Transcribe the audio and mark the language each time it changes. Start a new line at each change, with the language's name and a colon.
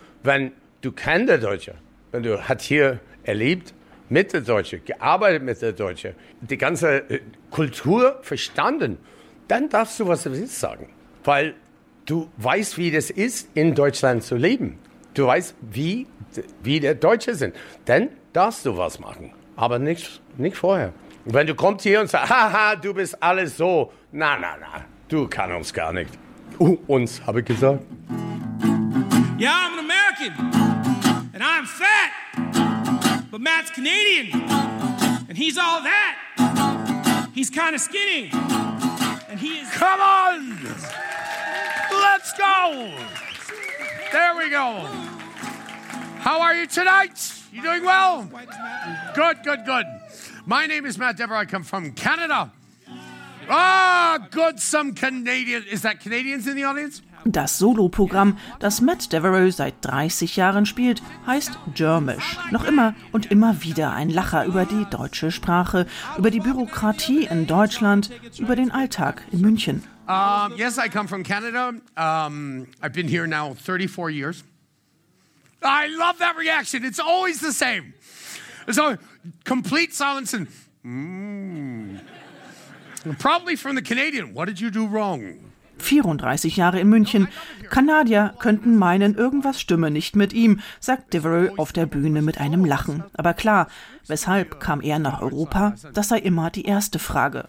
German: Wenn du kennst der Deutsche, wenn du hat hier erlebt mit der Deutsche, gearbeitet mit der Deutsche, die ganze Kultur verstanden, dann darfst du was du willst sagen, weil du weißt, wie das ist, in Deutschland zu leben. Du weißt, wie der Deutsche sind. Dann darfst du was machen, aber nicht vorher. Wenn du kommst hier und sagst, haha, du bist alles so, na, na, na, du kannst uns gar nicht. Uns, habe ich gesagt.
English: Yeah, I'm an American and I'm fat, but Matt's Canadian and he's all that. He's kind of skinny and he is. Come on! Let's go! There we go. How are you tonight? You doing well? Good, good, good. My name is Matt Dever. I come from Canada. Ah, good, some Canadian. Is that Canadians in the audience?
German: Das Soloprogramm, das Matt Devereux seit 30 Jahren spielt, heißt Germisch. Noch immer und immer wieder ein Lacher über die deutsche Sprache, über die Bürokratie in Deutschland, über den Alltag in München.
English: Yes, I come from Canada. I've been here now 34 years. I love that reaction. It's always the same. So, complete silence and probably from the Canadian. What did you do wrong?
German: 34 Jahre in München. Kanadier könnten meinen, irgendwas stimme nicht mit ihm, sagt Devereux auf der Bühne mit einem Lachen. Aber klar, weshalb kam er nach Europa? Das sei immer die erste Frage.